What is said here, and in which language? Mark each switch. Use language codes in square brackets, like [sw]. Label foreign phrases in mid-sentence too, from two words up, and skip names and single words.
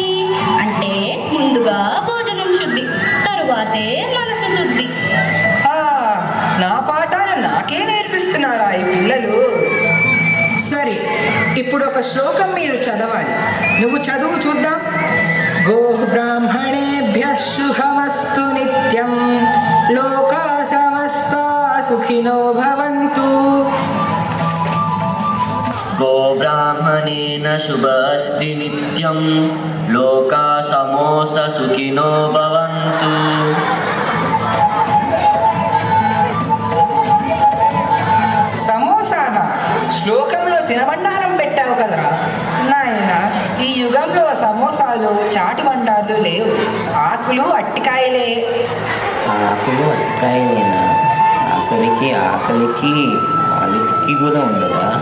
[te] అంటే ముందుగా భోజనం శుద్ధి, తరువాతే మనసు శుద్ధి. నా పాఠాలు నాకే నేర్పిస్తున్నారా ఈ పిల్లలు? సరే, ఇప్పుడు ఒక శ్లోకం మీరు చదవాలి. నువ్వు చదువు చూద్దాం. [sa] గో బ్రాహ్మణేభ్యః శుభమస్తు నిత్యం, లోకా సమస్తా సుఖినో భవంతు. गोब्राह्मणेन शुभ अस्ति नित्यं लोका समोस सुखिनो भवन्तु. [te] సమోసానా? శ్లోకంలో తినబండారం పెట్టావు కదరా నాయన. ఈ యుగంలో సమోసాలు చాటి బండార్లు లేవు. ఆకులు అట్టికాయలే. ఆకులు అట్టికాయలేనా? ఆకలికి వాళ్ళకి కూడా ఉండదా?